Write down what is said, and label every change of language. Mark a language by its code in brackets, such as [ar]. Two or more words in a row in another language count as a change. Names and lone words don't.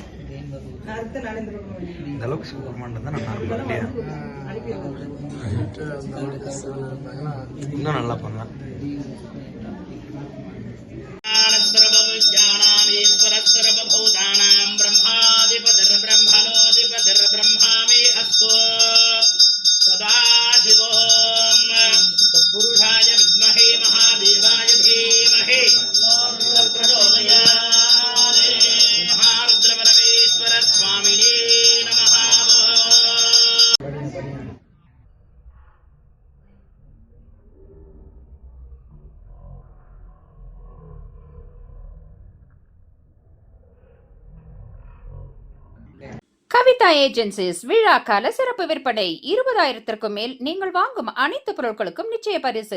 [ta] இந்த அளவுக்கு சூப்பர் மாட்டேன் தான் நல்லா இருக்கும். இன்னும் நல்லா பண்ணலாம். [sa] पुरुषाय विद्महे महादेवाय धीमहि महारुद्रपरमेश्वर स्वामिने नमः. [ta] கவிதா ஏஜென்சிஸ் விழா கால சிறப்பு விற்பனை 20,000க்கும் மேல் நீங்கள் வாங்கும் அனைத்து பொருட்களுக்கும் நிச்சய பரிசு.